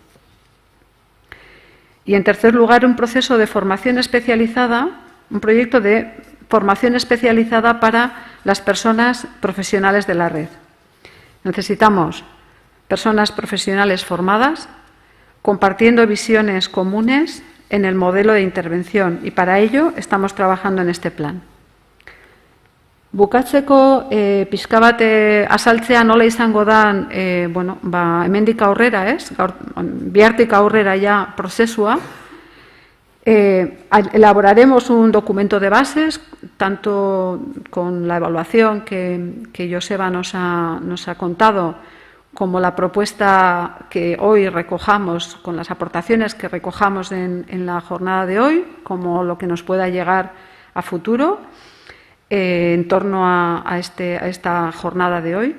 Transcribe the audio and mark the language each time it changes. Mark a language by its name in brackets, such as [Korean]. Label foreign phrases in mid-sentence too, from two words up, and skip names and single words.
[Spanish] Y, en tercer lugar, un proceso de formación especializada, un proyecto de formación especializada para las personas profesionales de la red. Necesitamos personas profesionales formadas, compartiendo visiones comunes en el modelo de intervención, y para ello estamos trabajando en este plan. [Basque] Bukatzeko pixka bat azaltzea nola izango dan hemendik aurrera, bihartik aurrera ya prozesua. [Spanish] Elaboraremos un documento de bases, tanto con la evaluación que Joseba nos ha contado, como la propuesta que hoy recojamos, con las aportaciones que recojamos en la jornada de hoy, como lo que nos pueda llegar a futuro en torno a esta jornada de hoy.